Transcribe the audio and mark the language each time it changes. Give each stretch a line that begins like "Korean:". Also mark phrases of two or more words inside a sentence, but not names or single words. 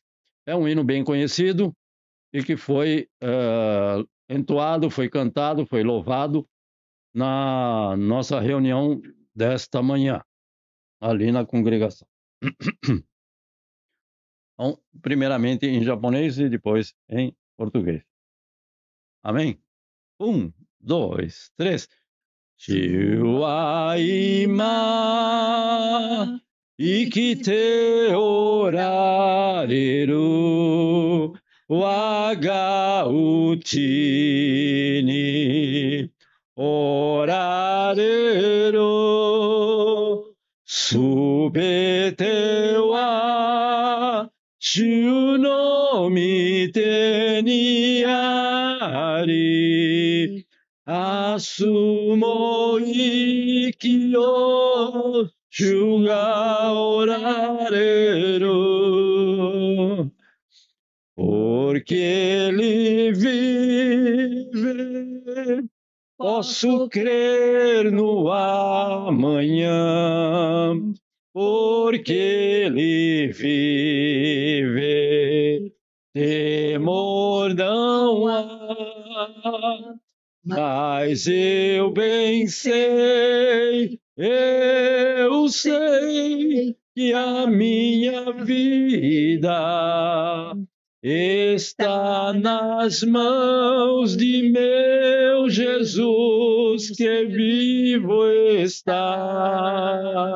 Portuguese: É um hino bem conhecido e que foi entoado, foi cantado, foi louvado na nossa reunião desta manhã, ali na congregação. Então, primeiramente em japonês e depois em português. Amém? 1, 2, 3.
Japanese: 主は今生きておられる我がうちにおられるすべては主の御手にあり明日も生きよう主がおられる
Portuguese: porque ele vive posso crer no amanhã porque ele vive temor amor não há, mas eu bem sei, eu sei que a minha vida está nas mãos de meu Jesus, que vivo está.